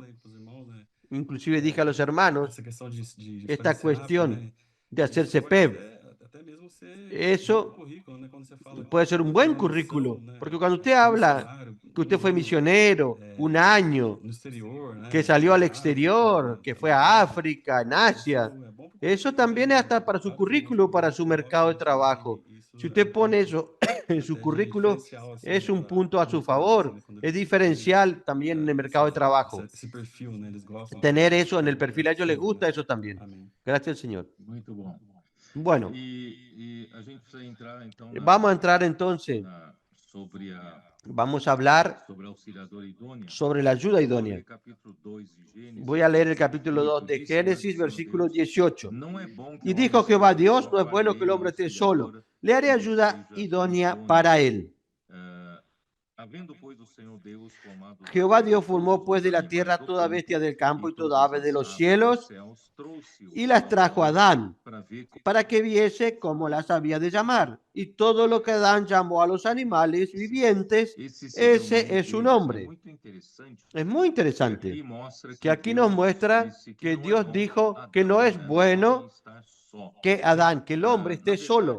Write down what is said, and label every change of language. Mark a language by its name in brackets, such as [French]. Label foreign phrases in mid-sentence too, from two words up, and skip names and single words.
[Spanish] Inclusive dije a los hermanos, esta cuestión de hacerse PEV, eso puede ser un buen currículo, porque cuando usted habla que usted fue misionero un año, que salió al exterior, que fue a África, en Asia, eso también es hasta para su currículo, para su mercado de trabajo. Si usted pone eso en su currículo, es un punto a su favor, es diferencial también en el mercado de trabajo. Tener eso en el perfil, a ellos les gusta eso también. Gracias al Señor. [Portuguese] Muito bom. [Spanish] Bueno, [Portuguese] E a gente precisa entrar, então, [Spanish] vamos a entrar entonces, vamos a hablar [Portuguese] sobre auxiliador idôneo. [Spanish] sobre la ayuda idónea. [Portuguese] Capítulo 2 de Gênesis. [Spanish] Voy a leer el capítulo 2 de Génesis, versículo 18. [Portuguese] Não é bom que [Spanish] Y dijo Jehová Dios, no es bueno que el hombre esté solo, le haré ayuda idónea para él. [Portuguese] Havendo, pois, o Senhor Deus formado [Spanish] Jehová Dios formó pues de la tierra toda bestia del campo y toda ave de los cielos y las trajo a Adán para que viese cómo las había de llamar. Y todo lo que Adán llamó a los animales vivientes, ese es su nombre. Es muy interesante que aquí nos muestra que Dios dijo que no es bueno que Adán, que el hombre esté solo.